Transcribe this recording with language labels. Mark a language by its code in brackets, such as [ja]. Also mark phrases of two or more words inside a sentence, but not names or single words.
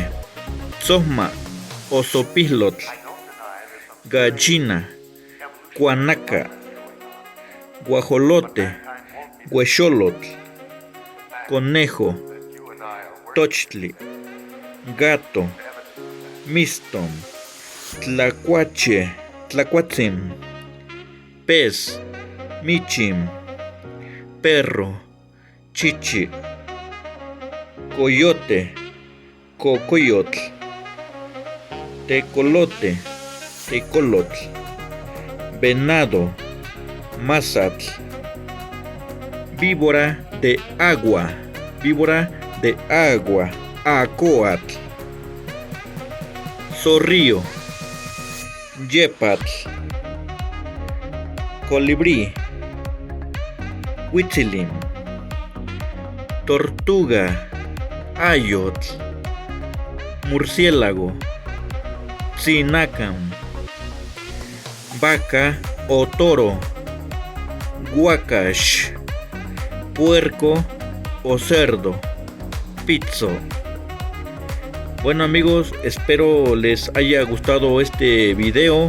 [nah] sosma o sopislotl, gallina, cuanaca, guajolote, huexolotl, conejo, tochtli, gato, miston, tlacuache, tlacuatzin, pez, michim, perro, chichi, coyote, cocoyotl, tecolote, tecolotl, venado, mazatl, [es] víbora de agua, [nah] acoatl, zorrillo, yepatl, colibrí, huitzilim, tortuga, ayotl, murciélago, tzinacam, [es] vaca o toro, guacash, puerco o cerdo, pizzo. Bueno, amigos, espero les haya gustado este video.